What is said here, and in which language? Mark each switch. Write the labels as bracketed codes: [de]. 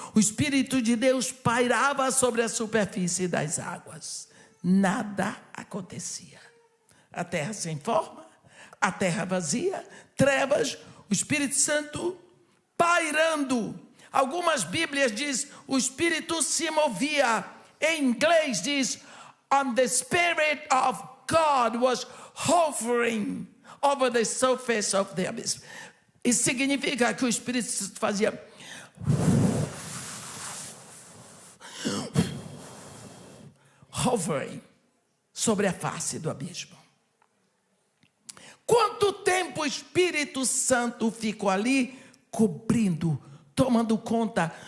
[pt] O Espírito de Deus pairava sobre a superfície das águas. Nada acontecia. A terra sem forma, a terra vazia, trevas, o Espírito Santo pairando. Algumas Bíblias dizem o Espírito se movia. Em inglês diz, [en] and the Spirit of God was hovering over the surface of the abyss. [pt] Isso significa que o Espírito fazia hovering sobre a face do abismo. Quanto tempo o Espírito Santo ficou ali cobrindo, tomando conta?